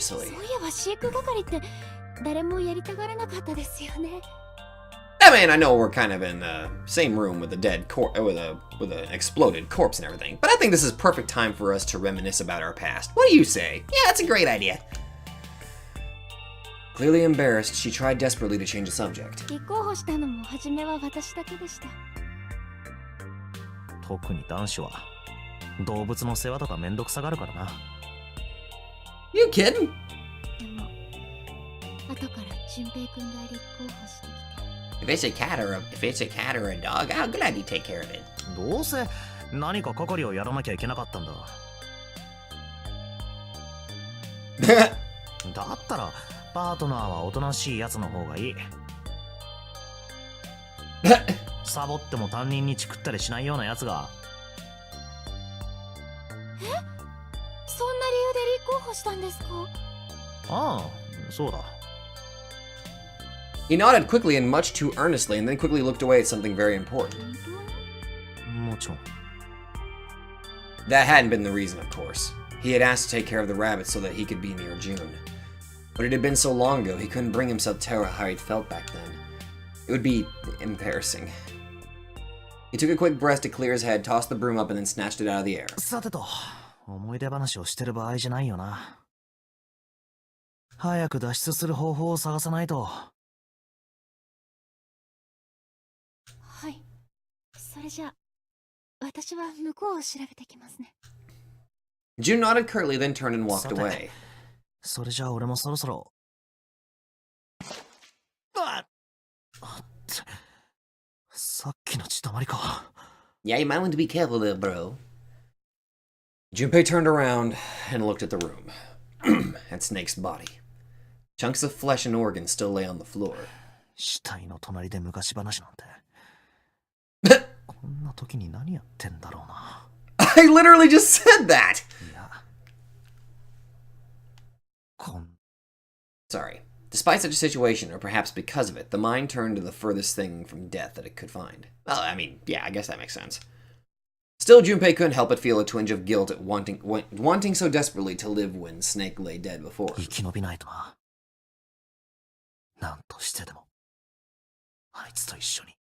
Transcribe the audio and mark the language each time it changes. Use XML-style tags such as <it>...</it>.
<ja>そういえば飼育係って誰もやりたがらなかったですよね。</ja> <en>I mean, I know we're kind of in the same room with a dead with an exploded corpse and everything, but I think this is perfect time for us to reminisce about our past. What do you say? Yeah, that's a great idea. Clearly embarrassed, she tried desperately to change the subject.</en> <ja>立候補したのも初めは私だけでした。特に男子は動物の世話とかめんどくさがるからな。</ja> <en>You kidding?</en> <ja>でも、後から淳平くんが立候補してきて。</ja> <en>If it's a cat or a dog, how could I be take care of it?</en> <ja>どうせ何か係をやらなきゃいけなかったんだ。だったらパートナーはおとなしいやつの方がいい。サボっても担任にチクったりしないようなやつが。そんな理由で立候補したんですか？ああ、そうだ。</ja> <en>He nodded quickly and much too earnestly, and then quickly looked away at something very important.</en> <ja>もちろん。</ja> <en>That hadn't been the reason, of course. He had asked to take care of the rabbits so that he could be near June. But it had been so long ago, he couldn't bring himself to tell her how he'd felt back then. It would be embarrassing. He took a quick breath to clear his head, tossed the broom up, and then snatched it out of the air.</en> <ja>さてと、思い出話をしてる場合じゃないよな。早く脱出する方法を探さないと。はい。それじゃあ、私は向こうを調べてきますね。</ja> <en>June nodded curtly, then turned and walked</en> <ja>さて</ja> <en>away.</en> <ja>それじゃあ俺もそろそろ。あっさっきの血だまりか。</ja> <en>Yeah, you might want to be careful there, bro. Junpei turned around and looked at the room. At Snake's body. Chunks of flesh and organs still lay on the floor.</en> <ja>死体の隣で昔話なんて。こんな時に何やってんだろうな。</ja> <en>I literally just said that!</en> <ja>いや。</ja> <en>Sorry. Despite such a situation, or perhaps because of it, the mind turned to the furthest thing from death that it could find. Well, I mean, yeah, I guess that makes sense. Still, Junpei couldn't help but feel a twinge of guilt at wanting so desperately to live when Snake lay dead before.</en> <ja>生き延びないとな。なんとしてでも、あいつと一緒に。</ja>